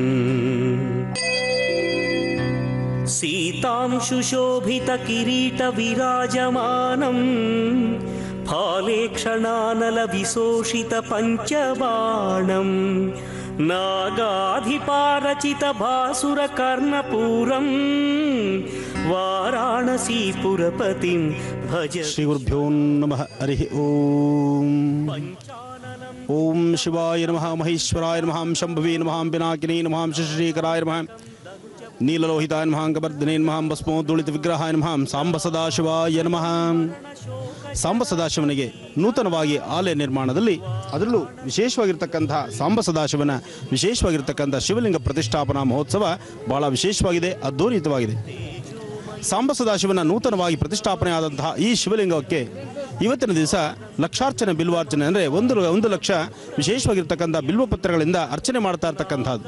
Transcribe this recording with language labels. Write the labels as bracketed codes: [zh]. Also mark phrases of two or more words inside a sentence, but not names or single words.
[sa] ಸೀತಾಂಶುಶೋಭಿತ ಕಿರೀಟ ವಿರಾಜಮಾನಂ ಫಾಲೇಕ್ಷಣಾನಲ ವಿಶೋಷಿತ ಪಂಚಬಾಣಂ ನಾಗಾಧಿಪಾರಚಿತ ಭಾಸುರ ಕರ್ಣಪೂರಂ ವಾರಾಣಸೀಪುರಪತಿಂ ಭಜ. ಶ್ರೀ ಗುರುಭ್ಯೋ ನಮಃ. ಹರಿ ಓಂ. ಓಂ ಶಿವಾಯ ನಮಃ, ಮಹೇಶ್ವರಾಯ ನಮಃ, ಶಂಭವೇ ನಮಃ, ಪಿನಾಕಿನೇ ನಮಃ, ಶಶೀಕರಾಯ ನಮಃ, ನೀಲಲೋಹಿತಾಯ ನಮಃ, ಅಂಗವರ್ಧನೇ ನಮಃ, ಭಸ್ಮೋದ್ದುಳಿತ ವಿಗ್ರಹಾಯ ನಮಃ, ಸಾಂಬ ಸದಾಶಿವಾಯ ನಮಃ. [kn] ಸಾಂಬ ಸದಾಶಿವನಿಗೆ ನೂತನವಾಗಿ ಆಲಯ ನಿರ್ಮಾಣದಲ್ಲಿ, ಅದರಲ್ಲೂ ವಿಶೇಷವಾಗಿರ್ತಕ್ಕಂಥ ಸಾಂಬ ಸದಾಶಿವನ ವಿಶೇಷವಾಗಿರ್ತಕ್ಕಂಥ ಶಿವಲಿಂಗ ಪ್ರತಿಷ್ಠಾಪನಾ ಮಹೋತ್ಸವ ಬಹಳ ವಿಶೇಷವಾಗಿದೆ, ಅದ್ಭುತವಾಗಿದೆ. ಸಾಂಬ ಸದಾಶಿವನ ನೂತನವಾಗಿ ಪ್ರತಿಷ್ಠಾಪನೆ ಆದಂತಹ ಈ ಶಿವಲಿಂಗಕ್ಕೆ ಇವತ್ತಿನ ದಿವಸ ಲಕ್ಷಾರ್ಚನೆ ಬಿಲ್ವಾರ್ಚನೆ ಅಂದರೆ 1 ಲಕ್ಷ ವಿಶೇಷವಾಗಿರ್ತಕ್ಕಂಥ ಬಿಲ್ವಪತ್ರಗಳಿಂದ ಅರ್ಚನೆ ಮಾಡ್ತಾ ಇರ್ತಕ್ಕಂಥದ್ದು.